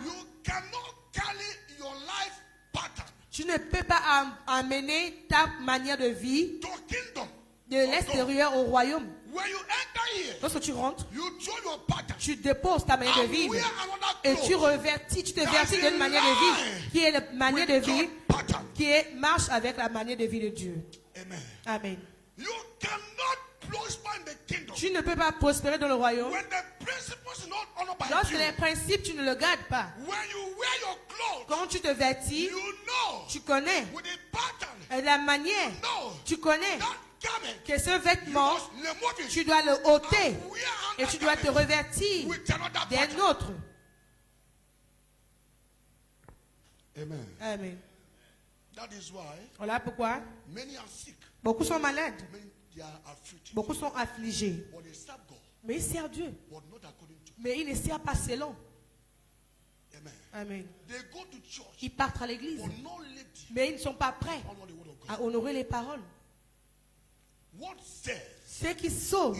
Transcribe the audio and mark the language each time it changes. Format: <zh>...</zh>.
<en>you cannot carry your life pattern</en> <fr>tu ne peux pas amener ta manière de vie</fr> <en>to kingdom.</en> <fr>de l'extérieur au royaume.</fr> <en>When you enter here,</en> <fr>Lorsque tu rentres,</fr> <en>you throw your pattern</en> <fr>tu déposes ta manière de</fr> <en>and</en> <fr>vivre</fr> <en>wear another</en> <fr>et tu</fr> <en>clothes.</en> <fr>revertis, tu te vertis d'une manière de vie qui est la manière de</fr> <en>With</en> <fr>vie</fr> <en>God pattern.</en> <fr>qui marche avec la manière de vie de Dieu.</fr> <en>Amen.</en> <fr>Amen.</fr> <en>You cannot prosper in the kingdom</en> <fr>Tu ne peux pas prospérer dans le royaume</fr> <en>when the principles are not honored by</en> <fr>lorsque</fr> <en>you.</en> <fr>les principes, tu ne le gardes pas.</fr> <en>When you wear your clothes,</en> <fr>Quand tu te vêtis,</fr> <en>you know</en> <fr>tu connais</fr> <en>with the pattern.</en> <fr>la manière,</fr> <en>No,</en> <fr>tu connais</fr> <en>that garment,</en> <fr>que ce</fr> <en>you</en> <fr>vêtement,</fr> <en>must remove it</en> <fr>tu dois le ôter</fr> <en>and wear</en> <fr>et</fr> <en>another</en> <fr>tu dois te</fr> <en>garment</en> <fr>revêtir</fr> <en>with another</en> <fr>d'un</fr> <en>pattern.</en> <fr>autre.</fr> <en>Amen.</en> <fr>Amen.</fr> <en>That is why</en> <fr>Voilà pourquoi</fr> <en>many are sick.</en> <fr>beaucoup sont malades,</fr> <en>Many they are afflicted.</en> <fr>beaucoup sont affligés.</fr> <en>But they serve God,</en> <fr>Mais ils servent Dieu.</fr> <en>but not according to.</en> <fr>Mais ils ne servent pas selon.</fr> <en>Amen.</en> <fr>Amen.</fr> <en>They go to church,</en> <fr>Ils partent à l'église,</fr> <en>but not lady</en> <fr>mais ils ne sont pas prêts</fr> <en>honor the word of God.</en> <fr>à honorer les paroles.</fr> <en>What says</en> <fr>Ce qui sauve,</fr>